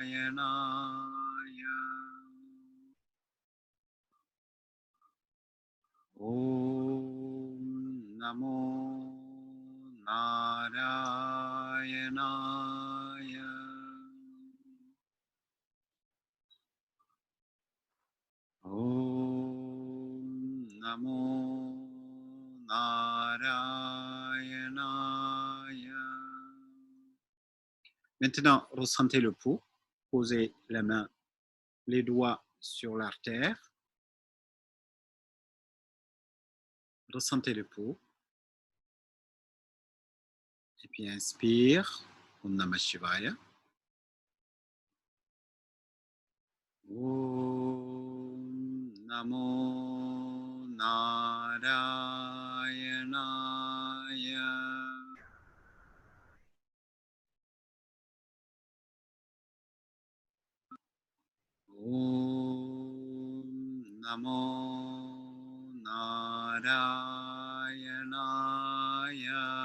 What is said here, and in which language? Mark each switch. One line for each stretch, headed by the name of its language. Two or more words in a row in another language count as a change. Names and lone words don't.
Sanskrit: ॐ नमो नारायणाय. ॐ नमो नारायणाय.
French: Maintenant, ressentez le pouls. Posez la main, les doigts sur l'artère. Ressentez le pouls. Et puis inspire.
Sanskrit: ॐ नमः शिवाय। ॐ नमो नारायणाय. ॐ नमो नारायणाय.